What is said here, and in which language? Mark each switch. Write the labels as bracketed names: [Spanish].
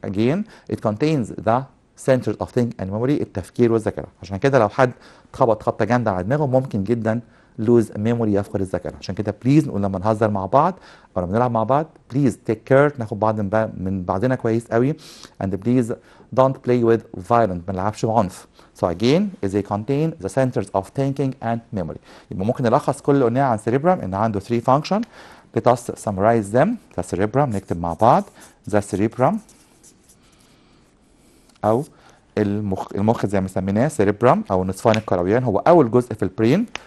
[English] Again, it contains the centers of thinking and memory. [Arabic] التفكير والذاكرة. عشان كده لو حد اتخبط خبطة جامدة على دماغه ممكن جدا [English] lose memory [Arabic] يفقد الذاكرة. عشان كده بليز نقول لما نهزر مع بعض أو لما نلعب مع بعض بليز [English] take care [Arabic] ناخد بعض من بعضنا كويس قوي [English] and please don't play with violence [Arabic] ما نلعبش بعنف. [English] So again they contain the centers of thinking and memory. [Arabic] يبقى ممكن نلخص كل اللي قلناه عن cerebrum إن عنده 3 function. [English] Let us summarize them. [Arabic] The cerebrum نكتب مع بعض. The cerebrum أو المخ زي ما سميناه cerebrum أو النصفان الكرويان هو أول جزء في البرين.